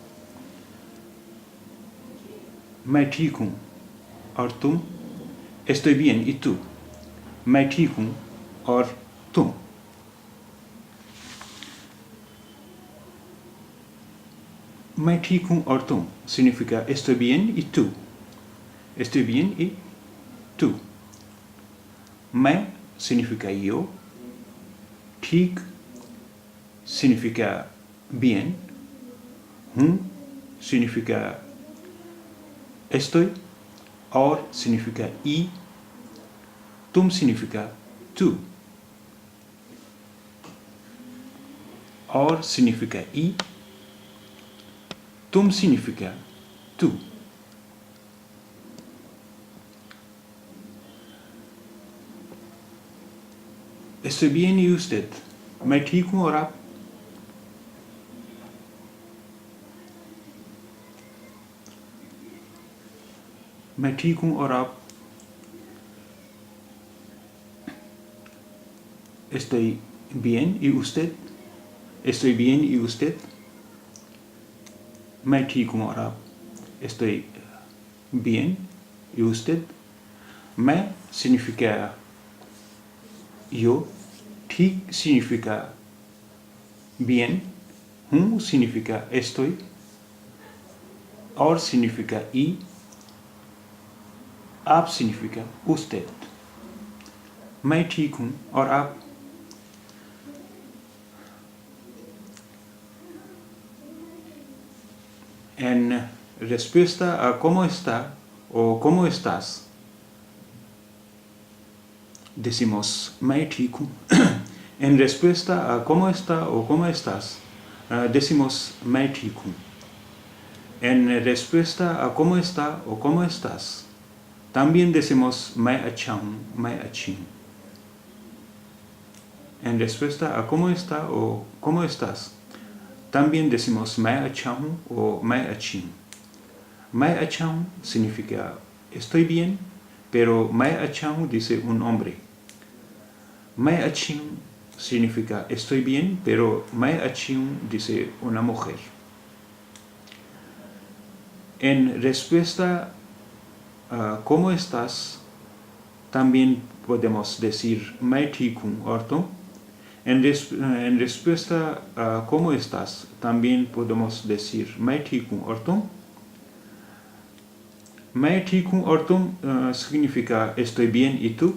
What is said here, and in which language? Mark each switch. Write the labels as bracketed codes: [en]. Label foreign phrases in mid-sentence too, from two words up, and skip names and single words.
[hi] मैं ठीक हूँ और तुम. [es] Estoy bien y tú. [hi] मैं ठीक हूँ और तुम. मैं ठीक हूँ और तुम [es] significa estoy bien y tú. Estoy bien y tú. मैं significa yo. ठीक significa bien. हूँ significa estoy. और significa y, तुम significa tú, और significa y, तुम significa tú. Estoy bien y usted. [hi] मैं ठीक हूँ और आप? मैं ठीक हूँ और आप? [es] Estoy bien y usted. Estoy bien y usted. [hi] मैं ठीक हूँ और आप? [es] Estoy bien y usted. मैं significa yo, ठीक significa bien, हूँ significa estoy, और significa y, आप significa usted. [hi] मैं ठीक हूँ और आप? [es] En respuesta a cómo está o cómo estás, decimos [hi] मैं ठीक हूँ. [es] En respuesta a cómo está o cómo estás, decimos [hi] मैं ठीक हूँ. [es] En respuesta a cómo está o cómo estás, también decimos [hi] मैं अच्छा हूँ, मैं अच्छी हूँ. [es] En respuesta a cómo está o cómo estás, también decimos [hi] मैं अच्छा हूँ [es] o [hi] मैं अच्छी हूँ. मैं अच्छा हूँ [es] significa estoy bien, pero [hi] मैं अच्छा हूँ [es] dice un hombre. [hi] मैं अच्छी हूँ [es] significa estoy bien, pero [hi] मैं अच्छी हूँ [es] dice una mujer. En respuesta a cómo estás, también podemos decir [hi] मैं ठीक हूँ और तुम. [es] En respuesta a cómo estás, también podemos decir [hi] मैं ठीक हूँ और तुम. मैं ठीक हूँ और तुम [es] significa estoy bien y tú.